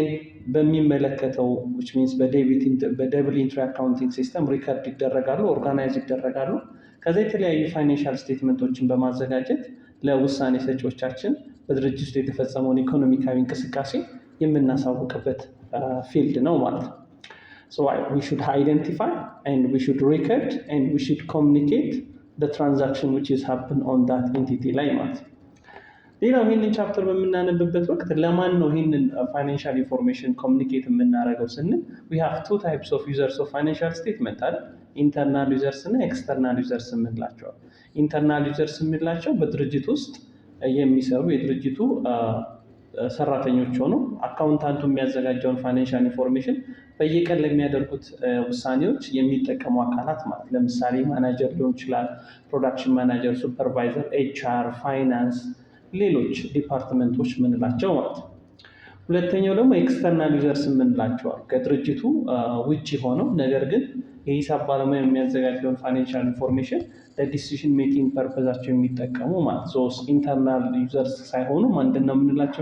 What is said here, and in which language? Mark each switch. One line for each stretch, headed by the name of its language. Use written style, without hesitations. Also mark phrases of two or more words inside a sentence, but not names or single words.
Amharic: በሚመለከተው
English: which means double entry accounting system
Amharic: ሪከርድ ይደረጋሉ፣ ኦርጋናይዝ ይደረጋሉ። ከዛ የተለያዩ
English: financial statements
Amharic: በማዘጋጀት ለውሳኔ ሰጪዎቻችን በድርጅት ውስጥ የተፈጸመውን ኢኮኖሚካዊ እንቅስቃሴ የምናሳውቅበት ፊልድ ነው ማለት ነው።
English: So we should identify and we should record and we should communicate the transaction which is happen on that entity
Amharic: ላይ ማለት ነው። ሌላው ይህንን ቻፕተር በምናነብበት ወቅት ለማን ነው ይህንን
English: financial information communicate
Amharic: የምናደርገው ስንል
English: we have two types of users of financial statement
Amharic: አይደል?
English: internal users
Amharic: እና
English: external users
Amharic: የምንላቸው።
English: internal users
Amharic: የምንላቸው በድርጅት ውስጥ የሚሰሩ የድርጅቱ ሰራተኞች ሆነው አካውንታንቱ የሚያዘጋጀውን
English: financial information
Amharic: በየቀን ለሚያደርጉት ውሳኔዎች የሚጠቀሙ አካላት ማለት ለምሳሌ ማናጀር ሊሆን ይችላል፣
English: production manager፣
Amharic: ሱፐርቫይዘር፣ ኤችአር፣ ፋይናንስ፣ ሌሎች ዲፓርትመንቶች የምንላቸው ማለት ነው። ሁለተኛው ደግሞ
English: external users
Amharic: የምንላቸው ከድርጅቱ ውጭ ሆነው ነገር ግን የሂሳብ ባለሙያ የሚያዘጋጀውን
English: financial information decision making purpose
Amharic: የሚጠቀሙ ማለት ነው።
English: internal users
Amharic: ሳይሆኑ ምንድን ነው የምንላቸው?